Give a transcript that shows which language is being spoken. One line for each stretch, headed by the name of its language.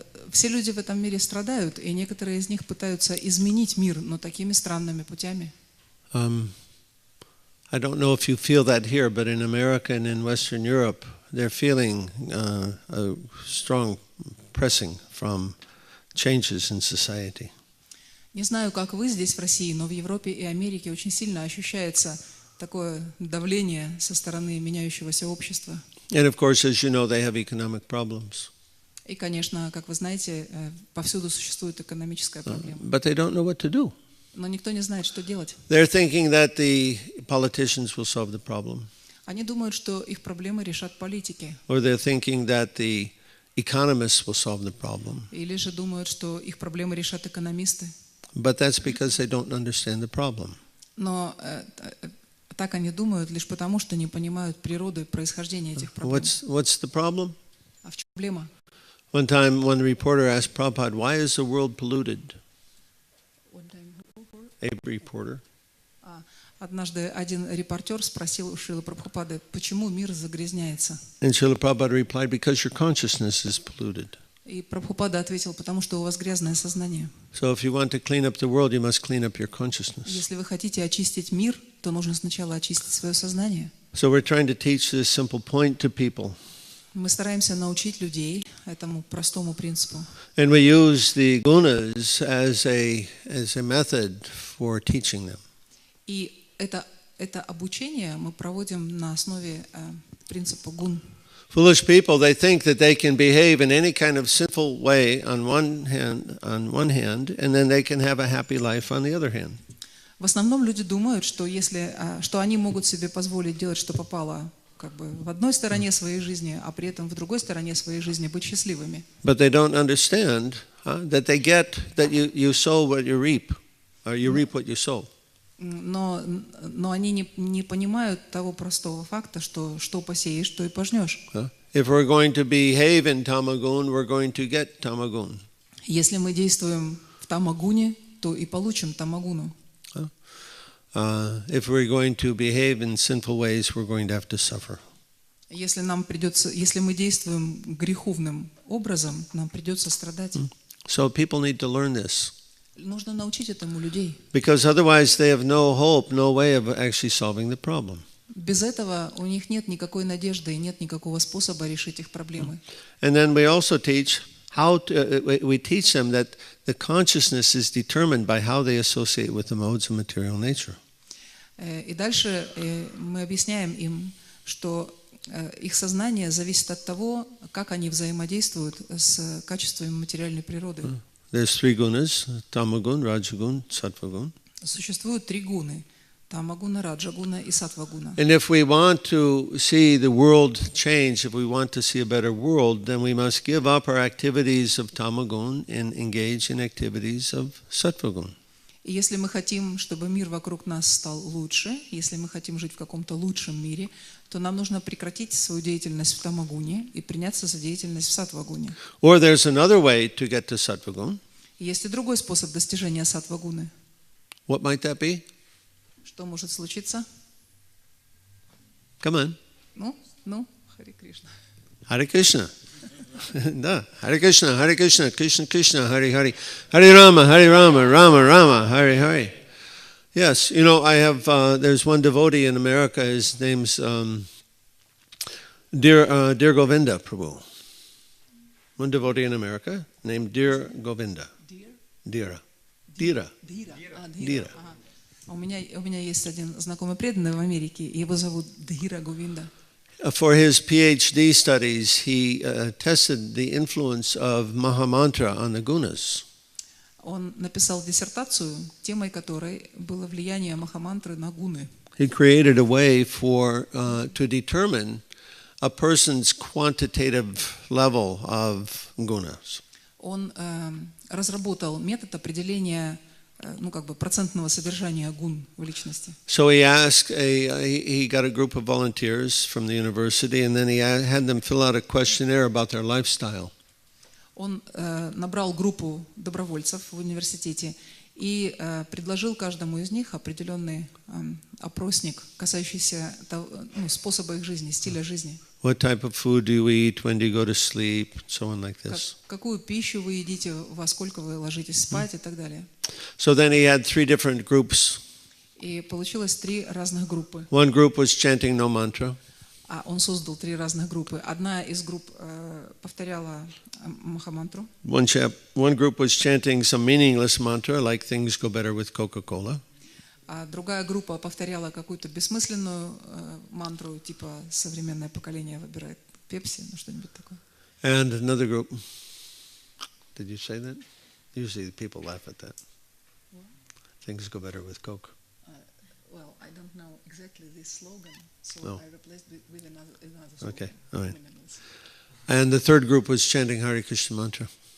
Russian: Все люди в этом мире страдают, и некоторые из них пытаются изменить мир, но такими странными путями.
English: I don't know if you feel that here, but in America and in Western Europe, they're feeling a strong pressing from changes in society.
Russian: Не знаю, как вы здесь в России, но в Европе и Америке очень сильно ощущается такое давление со стороны меняющегося общества.
English: And of course, as you know, they have economic problems.
Russian: И, конечно, как вы знаете, повсюду существует экономическая проблема.
English: But they don't know what to do.
Russian: Но никто не знает, что делать.
English: They're thinking that the politicians will solve the problem.
Russian: Они думают, что их проблемы решат политики.
English: Or they're thinking that the economists will solve the problem.
Russian: Или же думают, что их проблемы решат экономисты.
English: But that's because they don't understand the problem.
Russian: Но так они думают лишь потому, что не понимают природы происхождения этих проблем.
English: What's the problem?
Russian: А в чем проблема?
English: One time, one reporter asked Prabhupada, "Why is the world polluted?" A reporter.
Russian: Однажды один репортер спросил у Шрилы Прабхупады, почему мир загрязняется.
English: And Srila Prabhupada replied, "Because your consciousness is polluted."
Russian: И Прабхупада ответил, потому что у вас грязное сознание.
English: So if you want to clean up the world, you must clean up your consciousness.
Russian: Если вы хотите очистить мир, то нужно сначала очистить свое сознание.
English: So we're trying to teach this simple point to people.
Russian: Мы стараемся научить людей этому простому принципу.
English: And we use the gunas as a method for teaching them.
Russian: И это обучение мы проводим на основе принципа гун.
English: Foolish people, they think that they can behave in any kind of sinful way on one hand, and then they can have a happy life on the other hand.
Russian: В основном люди думают, что они могут себе позволить делать, что попало, как бы в одной стороне своей жизни, а при этом в другой стороне своей жизни быть счастливыми.
English: But they don't understand that they get that you sow what you reap, or you reap what you sow.
Russian: Но они не понимают того простого факта, что посеешь, то и пожнешь.
English: If we're going to behave in tamagun, we're going to get tamagun.
Russian: Если мы действуем в тамагуне, то и получим тамагуну.
English: If we're going to behave in sinful ways, we're going to have to suffer.
Russian: Если мы действуем греховным образом, нам придется страдать.
English: So people need to learn this.
Russian: Нужно научить этому людей.
English: Because otherwise they have no hope, no way of actually solving the problem.
Russian: Без этого у них нет никакой надежды и нет никакого способа решить их проблемы.
English: And then we also teach we teach them that the consciousness is determined by how they associate with the modes of material nature.
Russian: И дальше мы объясняем им, что их сознание зависит от того, как они взаимодействуют с качествами материальной природы.
English: There's three gunas: tamagun, rajagun, sattvagun.
Russian: Существуют три гуны: тамагуна, раджагуна и саттвагуна.
English: And if we want to see the world change, if we want to see a better world, then we must give up our activities of tamagun and engage in activities of sattvagun.
Russian: И если мы хотим, чтобы мир вокруг нас стал лучше, если мы хотим жить в каком-то лучшем мире, то нам нужно прекратить свою деятельность в тамагуне и приняться за деятельность в саттвагуне.
English: Or there's another way to get to sattvagun.
Russian: Есть и другой способ достижения саттвагуны.
English: What might that be?
Russian: Что может случиться?
English: Come on.
Russian: Ну, Харе Кришна.
Sanskrit: Hare Krishna. Da. Hare Krishna, Hare Krishna, Krishna Krishna, Hare Hare. Hare Rama, Rama Rama, Hare Hare.
English: Yes, you know, I have, there's one devotee in America, his name's Dear Govinda Prabhu. One devotee in America named Dear Govinda. Dira.
Russian: Дира. Ага. У меня есть один знакомый преданный в Америке, его зовут Дхира Говинда.
English: For his PhD studies, he tested the influence of Mahamantra on the gunas.
Russian: Он написал диссертацию, темой которой было влияние Махамантры на гуны.
English: He created a way to determine a person's quantitative level of gunas.
Russian: Он разработал метод определения, процентного содержания гун в личности.
English: So he got a group of volunteers from the university, and then he had them fill out a questionnaire about their lifestyle.
Russian: Он набрал группу добровольцев в университете и предложил каждому из них определенный опросник, касающийся способа их жизни, стиля жизни.
English: What type of food do you eat? When do you go to sleep? So on like this.
Russian: Какую пищу вы едите, во сколько вы ложитесь спать и так далее.
English: So then he had 3 different groups.
Russian: И получилось 3 разных группы.
English: One group was chanting no mantra.
Russian: А он создал 3 разных группы. Одна из групп повторяла Махамантру.
English: One group was chanting some meaningless mantra, like things go better with Coca-Cola.
Russian: А другая группа повторяла какую-то бессмысленную мантру, типа современное поколение выбирает пепси, что-нибудь такое.
English: And another group. Did you say that? Usually people laugh at that. Things go better with Coke. Well, I don't know exactly this slogan, so I replaced it with another slogan. Okay, all right. And the third group was chanting Hare Krishna mantra.